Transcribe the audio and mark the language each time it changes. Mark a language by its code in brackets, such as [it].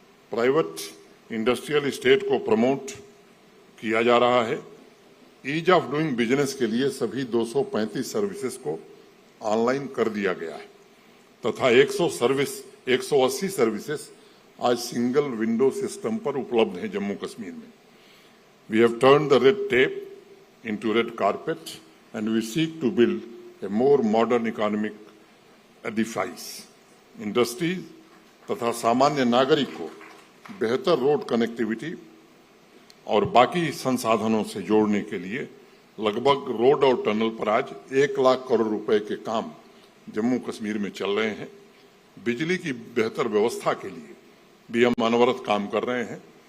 [hi] Private industrial state को promote किया जा रहा है। ईज ऑफ डूइंग बिजनेस के लिए सभी 235 सर्विसेज को ऑनलाइन कर दिया गया है तथा 180 सर्विसेज आज सिंगल विंडो सिस्टम पर उपलब्ध है जम्मू कश्मीर में। [en] We have turned the red tape into red carpet and we seek to build a more modern economic edifice. [hi] Industries तथा सामान्य नागरिक को बेहतर रोड कनेक्टिविटी और बाकी संसाधनों से जोड़ने के लिए लगभग रोड और टनल पर आज 1 लाख करोड़ रुपए के काम जम्मू कश्मीर में चल रहे हैं। बिजली की बेहतर व्यवस्था के लिए भी हम अनवरत काम कर रहे हैं।